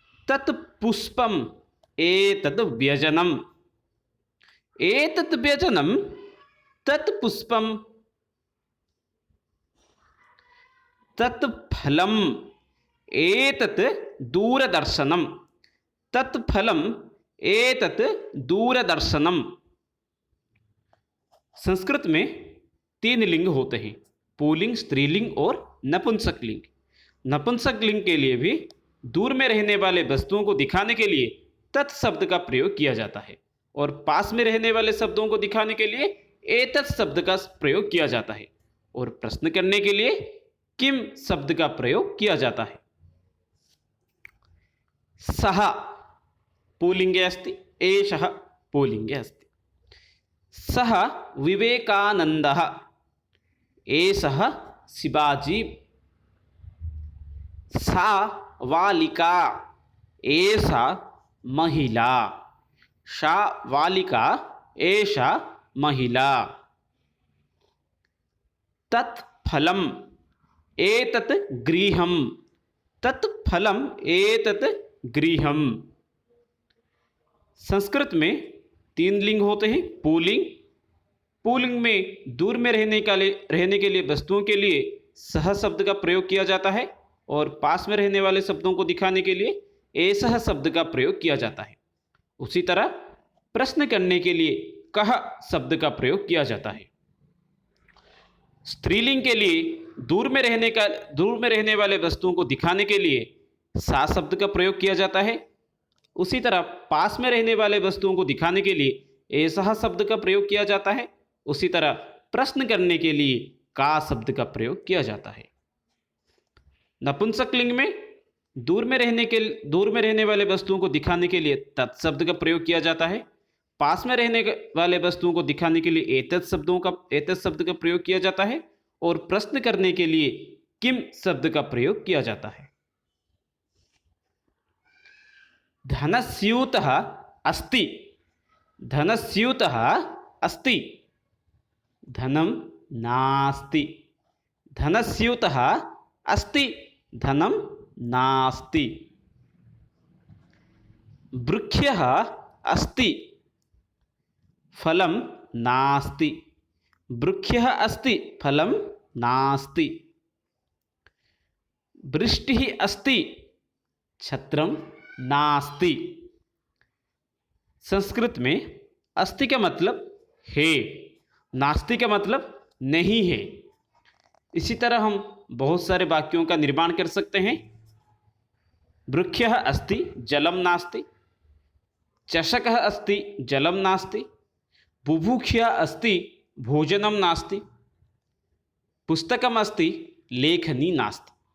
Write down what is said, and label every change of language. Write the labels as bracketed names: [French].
[Sanskrit] तत् पुष्पम् एतत् व्यजनम्, एतत् व्यजनं तत् पुष्पं, तत् फलम् एतत् दूरदर्शनं, तत् फलम् एतत् दूरदर्शनं। [Hindi] संस्कृत में 3 लिंग होते हैं, पुल्लिंग, स्त्रीलिंग और नपुंसक लिंग। नपुंसक लिंग के लिए भी दूर में रहने वाले वस्तुओं को दिखाने के लिए तत् शब्द का प्रयोग किया जाता है और पास में रहने वाले शब्दों को दिखाने के लिए एतत् शब्द का प्रयोग किया जाता है और प्रश्न करने के लिए किम शब्द का प्रयोग किया जाता है। [Sanskrit] सः पुल्लिंगे अस्ति, एषः पुल्लिंगे अस्ति। सः विवेकानन्दः, एषः शिवाजी। सा बालिका, एषा महिला। सा बालिका, एषा महिला। तत् फलम् एतत् गृहम्, तत् फलम् एतत् गृहम्। [Hindi] संस्कृत में 3 लिंग होते हैं, पुल्लिंग। पुल्लिंग में दूर में रहने के लिए वस्तुओं के लिए सह शब्द का प्रयोग किया जाता है और पास में रहने वाले शब्दों को दिखाने के लिए एषः शब्द का प्रयोग किया जाता है। उसी तरह प्रश्न करने के लिए कः शब्द का प्रयोग किया जाता है। स्त्रीलिंग के लिए दूर में रहने वाले वस्तुओं को दिखाने के लिए सा शब्द का प्रयोग किया जाता है। उसी तरह पास में रहने वाले वस्तुओं को दिखाने के लिए एषः शब्द का प्रयोग किया जाता है। उसी तरह प्रश्न करने के लिए का शब्द का प्रयोग किया जाता है। नपुंसक लिंग में दूर में रहने वाले वस्तुओं को दिखाने के लिए तत् शब्द का प्रयोग किया जाता है। पास में रहने वाले वस्तुओं को दिखाने के लिए एतत् शब्द का प्रयोग किया जाता है और प्रश्न करने के लिए किम शब्द का प्रयोग किया जाता है। [Sanskrit] धनस्यूतः अस्ति, धनस्यूतः अस्ति, धनं नास्ति। धनस्यूतः अस्ति, धनं नास्ति। वृक्षः अस्ति, फलं नास्ति। वृक्षः अस्ति, फलं नास्ति। वृष्टिः अस्ति, छत्रं नास्ति। [Hindi] संस्कृत में अस्ति का मतलब है, नास्ति का मतलब नहीं है। इसी तरह हम बहुत सारे वाक्यों का निर्माण कर सकते हैं। [Sanskrit] वृक्षः अस्ति, जलं नास्ति। चषकः अस्ति, जलं नास्ति। बुभुक्षा अस्ति, भोजनं नास्ति। पुस्तकम् अस्ति, लेखनी नास्ति।